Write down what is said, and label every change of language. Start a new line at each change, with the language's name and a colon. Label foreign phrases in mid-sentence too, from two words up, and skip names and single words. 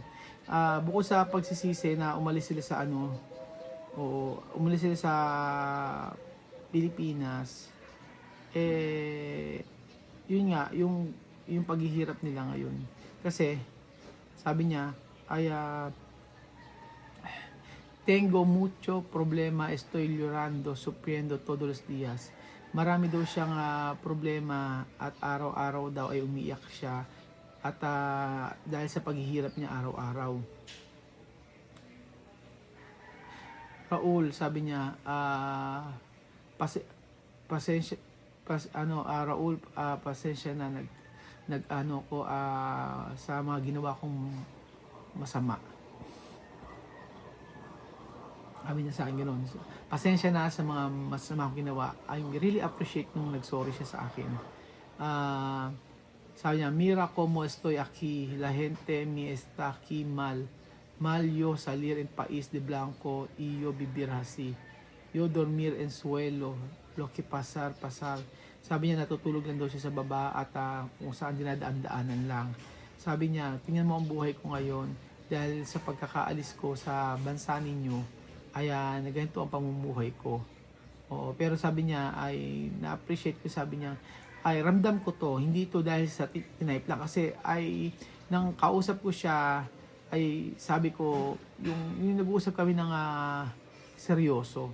Filipino: Bukod sa pagsisisi na umalis sila sa umalis sila sa Pilipinas, yun nga, yung paghihirap nila ngayon. Kasi, sabi niya, ay,
Spanish: tengo mucho problema, estoy llorando, sufriendo todos los días.
Filipino: Marami daw siyang problema at araw-araw daw ay umiiyak siya at dahil sa paghihirap niya araw-araw. Raul, sabi niya, Raul, pasensya na nag-ano ko sa mga ginawa kong masama. Sabi niya sa akin gano'n. Pasensya na sa mga masama kong ginawa.
English: I really appreciate
Filipino: nung nag-sorry siya sa akin. Sabi niya,
Spanish: mira como estoy aquí, la gente me está aquí mal. Mal yo salir en país de blanco y yo vivir así. Yo dormir en suelo, lo que pasar, pasar.
Filipino: Sabi niya, natutulog lang daw siya sa baba at kung saan dinadaan-daanan lang. Sabi niya, tingnan mo ang buhay ko ngayon dahil sa pagkakaalis ko sa bansa ninyo, ay ganito ang pamumuhay ko. Oo, pero sabi niya ay na-appreciate ko, sabi niya ay ramdam ko to, hindi to dahil sa tinype lang kasi ay nang kausap ko siya ay sabi ko yung nag-uusap kami ng seryoso.